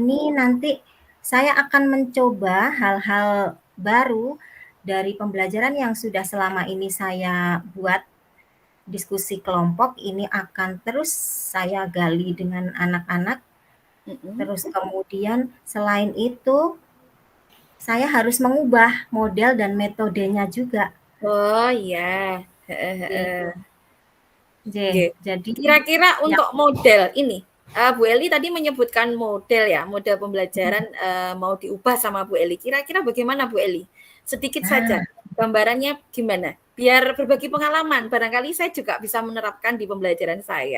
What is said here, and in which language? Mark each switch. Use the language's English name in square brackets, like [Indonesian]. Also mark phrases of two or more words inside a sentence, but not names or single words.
[Indonesian] sini nanti saya akan mencoba hal-hal baru dari pembelajaran yang sudah selama ini saya buat. Diskusi kelompok ini akan terus saya gali dengan anak-anak, Mhm. terus kemudian selain itu saya harus mengubah model dan metodenya juga. Oh iya, heeh J, heeh. J. Nggih. Jadi Kira-kira ya, untuk model ini, Bu Eli tadi menyebutkan model ya, model pembelajaran, mau diubah sama Bu Eli. Kira-kira bagaimana Bu Eli? Sedikit saja, nah, gambarannya gimana? Biar berbagi pengalaman, barangkali saya juga bisa menerapkan di pembelajaran saya.